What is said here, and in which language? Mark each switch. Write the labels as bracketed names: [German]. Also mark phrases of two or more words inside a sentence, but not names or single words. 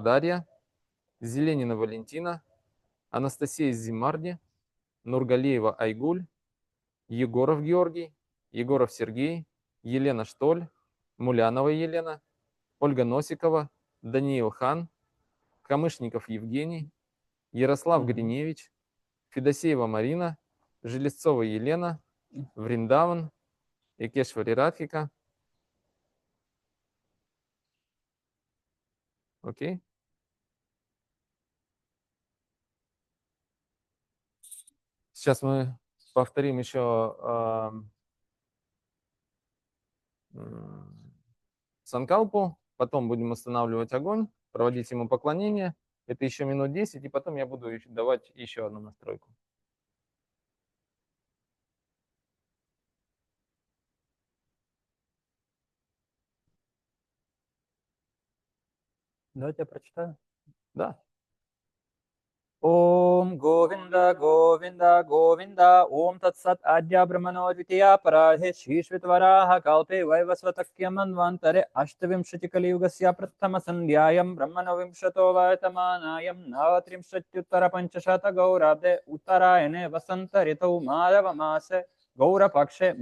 [Russian] Дарья, Зеленина Валентина, Анастасия Зимарди, Нургалиева Айгуль, Егоров Георгий, Егоров Сергей, Елена Штоль, Мулянова Елена, Ольга Носикова, Даниил Хан, Камышников Евгений, Ярослав Гриневич, Федосеева Марина, Железцова Елена, Вриндаван, Экешвари Радхика. Окей. Сейчас мы повторим еще санкалпу, потом будем останавливать огонь, проводить ему поклонение. Это еще минут 10, и потом я буду давать еще одну настройку. Давайте я прочитаю. Да. [Sanskrit] ॐ गोविन्द गोविन्द गोविन्द ॐ तत् सत् अद्य ब्रह्मणो द्वितीय परार्धे शिश्वित्वराह कल्पे वैवस्वतक्य मन्वन्तरे अष्टाविंशति कलियुगस्य प्रथम सन्ध्यायां ब्रह्मणो विंशतो वर्तमानायां नवत्रिंशत्युत्तर पञ्चशत गौराब्दे उत्तरायणे वसन्त ऋतौ माधव मासे गौर पक्षे